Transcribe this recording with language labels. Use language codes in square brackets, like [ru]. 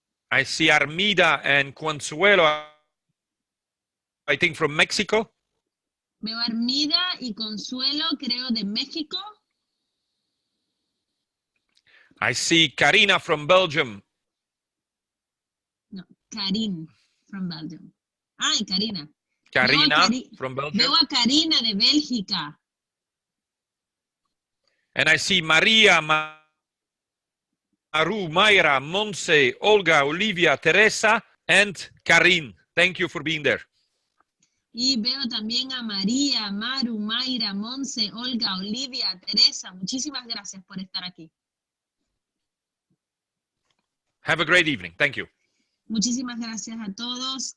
[en] I see Armida and Consuelo, I think from Mexico. [es] Veo a Armida y Consuelo, creo, de México. [en] I see Karina from Belgium. No, Karin from Belgium. Ay, Karina. Karina from Belgium. [es] Veo a Karina de Bélgica. [en] And I see Maria, Maru, Mayra, Monse, Olga, Olivia, Teresa, and Karin. Thank you for being there. [es] Y veo también a María, Maru, Mayra, Monse, Olga, Olivia, Teresa. Muchísimas gracias por estar aquí. [en] Have a great evening. Thank you. [es] Muchísimas gracias a todos.